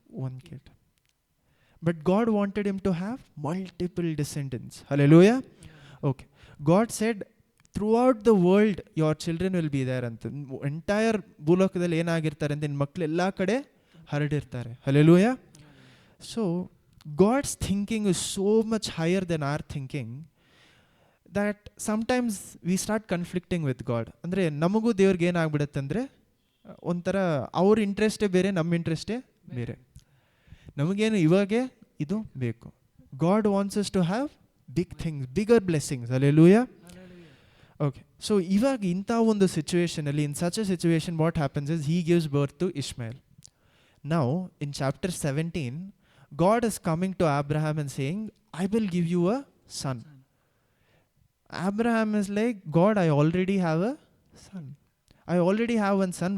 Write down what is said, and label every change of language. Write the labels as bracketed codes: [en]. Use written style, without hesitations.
[en] one kid. But God wanted him to have multiple descendants. Hallelujah. Okay. God said, throughout the world your children will be there ಅಂತ. [kn] Entire ಭೂಲೋಕದಲ್ಲಿ ಏನಾಗಿರ್ತಾರೆ ಅಂತ ನಿನ್ನ ಮಕ್ಕಳು ಎಲ್ಲ ಕಡೆ ಹರಡಿರ್ತಾರೆ. Hallelujah. [en] So God's thinking is so much higher than our thinking that sometimes we start conflicting with God. [kn] ಅಂದರೆ ನಮಗೂ ದೇವ್ರಿಗೆ ಏನಾಗ್ಬಿಡುತ್ತೆ ಅಂದರೆ ಒಂಥರ ಅವ್ರ ಇಂಟ್ರೆಸ್ಟೇ ಬೇರೆ, ನಮ್ಮ ಇಂಟ್ರೆಸ್ಟೇ ಬೇರೆ. ನಮಗೇನು ಇವಾಗೆ ಇದು ಬೇಕು. [en] God wants us to have big things, bigger blessings. Hallelujah. Okay. So [kn] ಇವಾಗ ಇಂಥ ಒಂದು ಸಿಚುವೇಷನಲ್ಲಿ, [en] In such a situation what happens is he gives birth to Ishmael. Now in chapter 17 God is coming to Abraham and saying, I will give you a son. Abraham is like, God, I already have a son. I already have one son.